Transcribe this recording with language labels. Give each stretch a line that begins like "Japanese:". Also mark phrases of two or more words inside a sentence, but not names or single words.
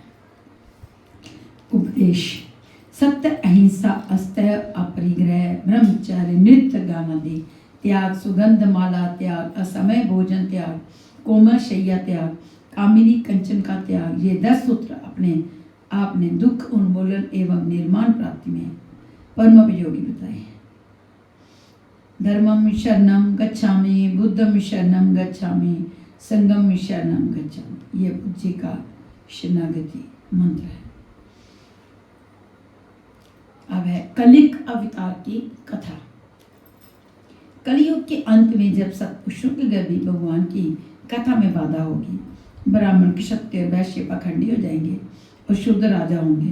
Hindi: उपदेश: सत्य, अहिंसा, अस्तेय, अपरिग्रह, ब्रह्मचर्य, नृत्य गानादि त्याग, सुगंध माला त्याग, असमय भोजन त्याग, कोमल शैया त्याग, कामिनी कंचन का त्याग, ये 10 सूत्र अपने आपने दुख उन्मूलन एवं निर्माण प्राप्ति में परम उपयोगी बताए।
Pali: धर्मम शरणम गच्छामि, बुद्धम शरणम गच्छामि, संगम शरणम गच्छामि,
Hindi: ये बुद्ध जी का शरणागति मंत्र है। अब है कलिक अवतार की कथा। कलयुग के अंत में जब सब पुरुषों के गर्भी भगवान की कथा में बाधा होगी, ब्राह्मण, क्षत्रिय, वैश्य पाखंडी हो जाएंगे और शुद्ध राजा होंगे।